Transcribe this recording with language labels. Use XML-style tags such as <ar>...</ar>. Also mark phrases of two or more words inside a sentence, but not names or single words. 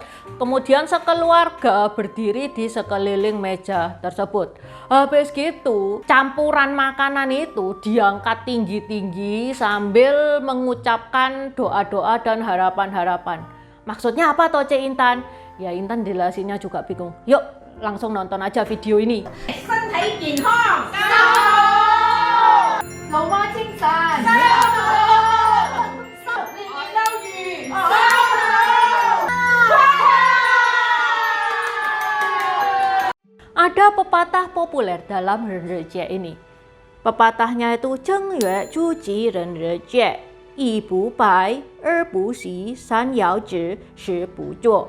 <id>Kemudian sekeluarga berdiri di sekeliling meja tersebut. Habis gitu campuran makanan itu diangkat tinggi-tinggi sambil mengucapkan doa-doa dan harapan-harapan. Maksudnya apa toh Cik Intan? Ya Intan jelasinnya juga bingung. Yuk langsung nonton aja video ini.</id> <zh>身體健康，加油！老媽精神，加油！年年有餘，加油！</zh> <id>Ada pepatah populer dalam Renrejie ini. Pepatahnya itu</id> <zh>正月 初七 人日节 一 不 拜 二 不 洗 三 要 吃 四 不 做.</zh>